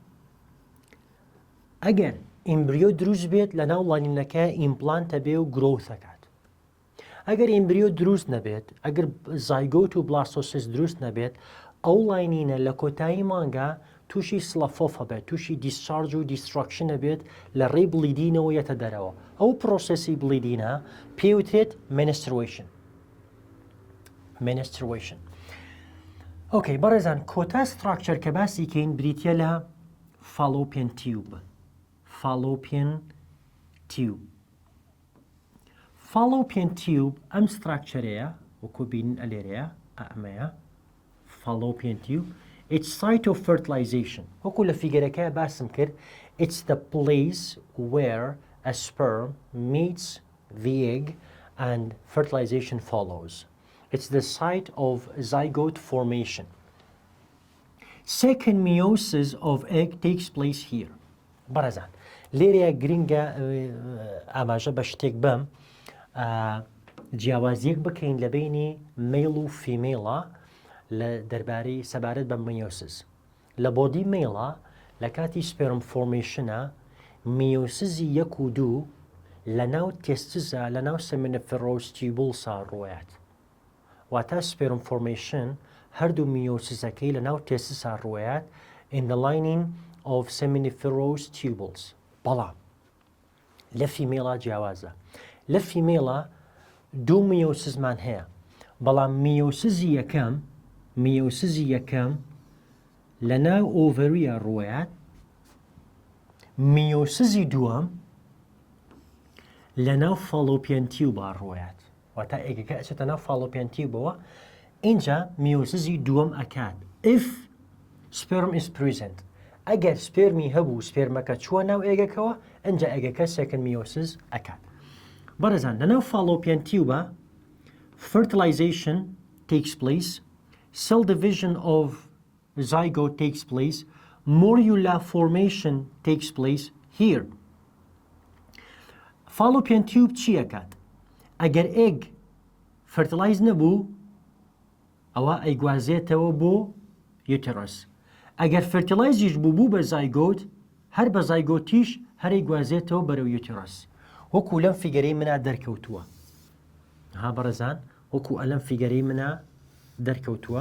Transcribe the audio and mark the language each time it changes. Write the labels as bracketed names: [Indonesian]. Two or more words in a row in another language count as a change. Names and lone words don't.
[Central Kurdish] ئەگەر ئیمبریۆ دروست بێت لە ناو لاینینەکە ئیمپلانتە بێ و گرۆوثەکات ئەگەر ئیمبریۆ دروست نەبێت ئەگەر زایگۆت و بلاستۆسیست دروست نەبێت ئەو لاینینە لە کۆتایی مانگە تووشی سڵەفۆفە بێت تووشی دیسچارج و دیستراکشنە بێت لە ڕێی بلیدینەوە یەتە دەرەوە ئەو پرۆسەسی بلیدینە پێوتێت menstruation ئۆکەی بەڕێزان کۆتا ستراکچەر کە باسی کەین بریتە لە [English] fallopian tube [Central Kurdish] ئەم ستراکچەرەیە وەکو بینن ئەلێرەیە ئەمەیە [English] fallopian tube it's site of fertilization [Central Kurdish] وەکو لە فیگەرەکە باسم کرد [English] it's the place where a sperm meets the egg and fertilization follows it's the site of zygote formation second meiosis of egg takes place here [Central Kurdish] بەڕێزان لێرەیە گرنگە ئاماژە بە شتێک بەم جیاوازیەک بکەین لە بینی مێڵ و فیمێڵە لە دەربارەی سەبارەت بە میۆسیس لە بۆدی مێڵە لە کاتی سپێرم فۆرمێشنە میۆسیزی 1 و 2 لە ناو تێستزە لە ناو سەمینەفڕۆستیبڵسا ڕۆیات واتە [English] sperm formation [Central Kurdish] هەردوو میۆسیسەکەی لە ناو تێسسا ڕوایەت [English] in the lining of seminiferous tubules. [Central Kurdish] بەڵام لە فیمێڵە جیاوازە. لە فیمێڵە دوو میۆسزمان هەیە، بەڵام میۆسزی یەکەم لە ناو ئۆڤەریە ڕوایەت، میۆسزی دووەم لە ناو [English] fallopian tube [Central Kurdish] ڕوایەت. واتە ئێگەکە ئەچێتە ناو [English] fallopian tube, [Central Kurdish] اینجا میۆسزی دووەم ئەکات [English] if sperm is present. [Central Kurdish] ئەگەر سپێرمی هەبوو سپێرمەکە چووە ناو ئێگەکەوە، ئەنجا ئێگەکە [English] second meiosis [Central Kurdish] ئەکات. بەڕێزان لە ناو [English] fallopian tube fertilization takes place, cell division of zygote takes place, morula formation takes place here. Fallopian tube [Central Kurdish] چی ئەکات؟ ئەگەر ئێگ fertilize نەبوو ئەوە ئەیگوازێتەوە بۆ uterus. ئەگەر fertilizیش بوو بە زایگۆت، هەر بە زایگۆتیش هەر ئەیگوازێتەوە بەرەو uterus. وەکو لەم فیگەرەی منە دەرکەوتووە. ها بەڕێزان وەکو ئەلەم فیگەرەی منە دەرکەوتووە.